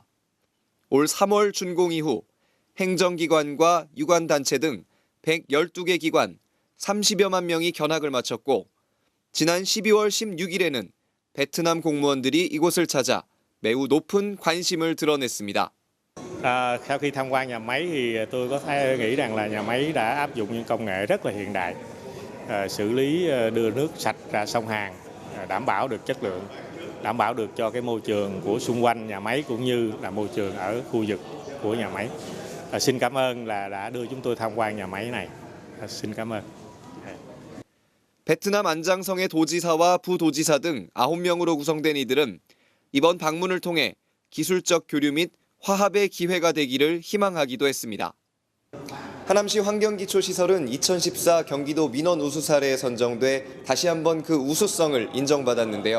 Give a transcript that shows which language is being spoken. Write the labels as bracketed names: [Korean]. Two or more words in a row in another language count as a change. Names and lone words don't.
[Korean] 올 3월 준공 이후 행정기관과 유관단체 등 112개 기관 30여만 명이 견학을 마쳤고 지난 12월 16일에는 베트남 공무원들이 이곳을 찾아 매우 높은 관심을 드러냈습니다. [Vietnamese] Sau khi tham quan nhà máy thì tôi có nghĩ rằng là nhà máy đã áp dụng những công nghệ rất là hiện đại, xử lý đưa nước sạch ra sông Hàn, đảm bảo được chất lượng, đảm bảo được cho cái môi trường của xung quanh nhà máy cũng như là môi trường ở khu vực của nhà máy. Xin cảm ơn là đã đưa chúng tôi tham quan nhà máy này. Xin cảm ơn. [Korean] 베트남 안장성의 도지사와 부도지사 등 9명으로 구성된 이들은 이번 방문을 통해 기술적 교류 및 화합의 기회가 되기를 희망하기도 했습니다. 하남시 환경기초시설은 2014 경기도 민원 우수 사례에 선정돼 다시 한번 그 우수성을 인정받았는데요.